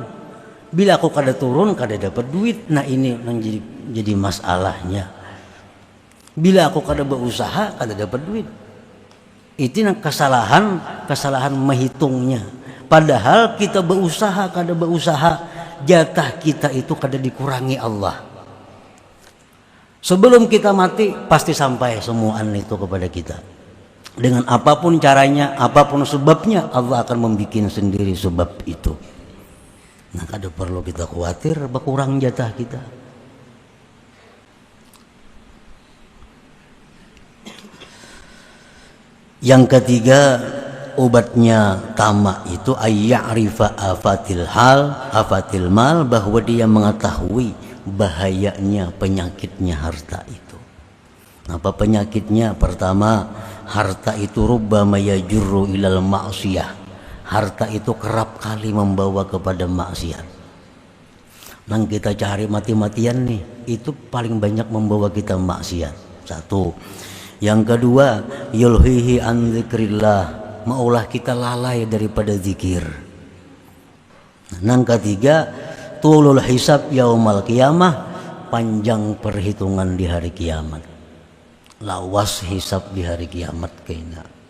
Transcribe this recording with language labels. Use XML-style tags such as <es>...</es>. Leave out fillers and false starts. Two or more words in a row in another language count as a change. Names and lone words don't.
<bjn>Bila aku kada turun, kada dapat duit. Nah, ini yang jadi masalahnya. Bila aku kada berusaha, kada dapat duit. Itu nang kesalahan menghitungnya.</bjn> <id>Padahal kita berusaha, kada berusaha, jatah kita itu kada dikurangi Allah. Sebelum kita mati pasti sampai semuaan itu kepada kita. Dengan apapun caranya, apapun sebabnya, Allah akan membuat sendiri sebab itu. Nah, kada perlu kita khawatir berkurang jatah kita. Yang ketiga, obatnya tamak itu</id> <ar>ayya'rifa afatil mal,</ar> <id>bahwa dia mengetahui bahayanya, penyakitnya harta itu. Apa penyakitnya? Pertama, harta itu</id> <ar>rubbama yajurru ilal ma'siyah.</ar> <id>Harta itu kerap kali membawa kepada maksiat.</id> <bjn>Nang kita cari mati-matian nih, itu paling banyak membawa kita maksiat.</bjn> <id>Satu. Yang kedua,</id> <ar>yulhihi an dzikrillah,</ar> <id>maulah kita lalai daripada zikir. Nang ketiga,</id> <ar>tulul hisab yaumal qiyamah,</ar> <id>panjang perhitungan di hari kiamat.</id> <bjn>Lawas hisab di hari kiamat kaina.</bjn>